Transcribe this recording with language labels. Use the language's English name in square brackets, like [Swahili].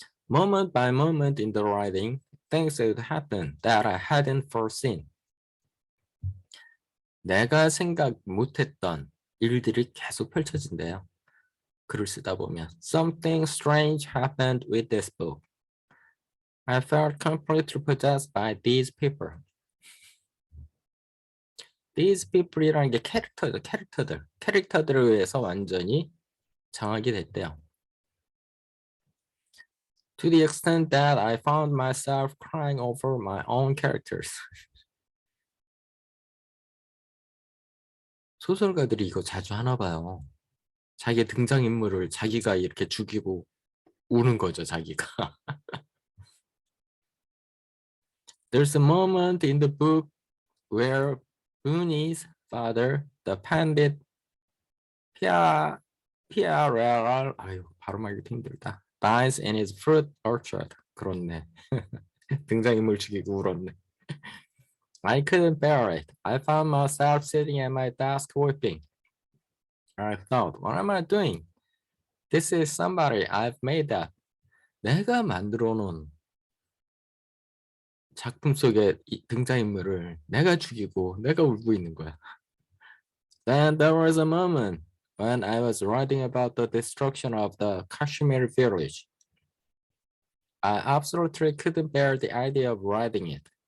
[English] Moment by moment in the writing, things would happen that I hadn't foreseen. [Korean] 내가 생각 못했던 일들이 계속 펼쳐진대요. 글을 쓰다 보면. [English] Something strange happened with this book. I felt completely possessed by these people. These people [Korean] 이라는 게 캐릭터죠, 캐릭터들. 캐릭터들에 의해서 완전히 장악이 됐대요. [English] To the extent that I found myself crying over my own characters. [Korean] 소설가들이 이거 자주 하나 봐요. 자기 등장인물을 자기가 이렇게 죽이고 우는 거죠, 자기가. [English] There's a moment in the book where Booney's father, the pandit Pierre, [Korean] 아유, 발음하기 힘들다. [English] Dies in his fruit orchard. [Korean] 그렇네. 등장인물 죽이고 울었네. [English] I couldn't bear it. I found myself sitting at my desk weeping. I thought, what am I doing? This is somebody I've made up. [Korean] 내가 만들어 놓은 작품 속의 등장인물을 내가 죽이고 내가 울고 있는 거야. [English] Then there was a moment when I was writing about the destruction of the Kashmir village. I absolutely couldn't bear the idea of writing it.